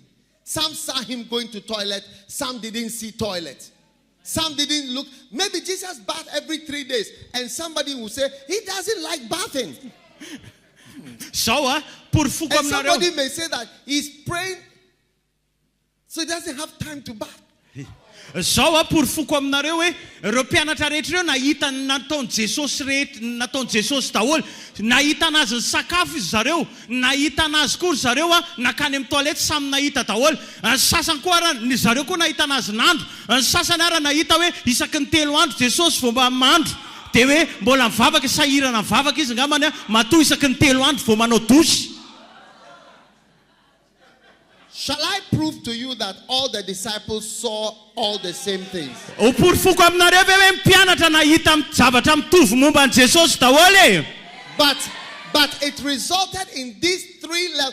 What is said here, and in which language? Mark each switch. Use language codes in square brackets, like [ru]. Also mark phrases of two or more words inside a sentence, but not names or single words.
[en] Some saw him going to toilet, some didn't see toilet. Some didn't look. Maybe Jesus bathed every 3 days, and somebody will say, he doesn't like bathing. And somebody may say that he's praying, so he doesn't have time to bath. [mg] Zao porofoko aminareo hoe ireo mpianatra rehetra ireo nahita nataon'i Jesosy daholo, nahita anazy ny sakafo izy zareo, nahita anazy koa zareo nakany amin'ny toilette samy nahita daholo. Ny sasany koa ara ny zareo koa nahita anazy nandro, ny sasany ara nahita hoe isaky ny 3 andro Jesosy vao mba mandro, dia hoe mbola mivavaka sahirana mivavaka izy ngamany matoa isaky ny 3 andro vao manao dosy. [en] Shall I prove to you that all the disciples saw all the same things? But it resulted in these 3 levels.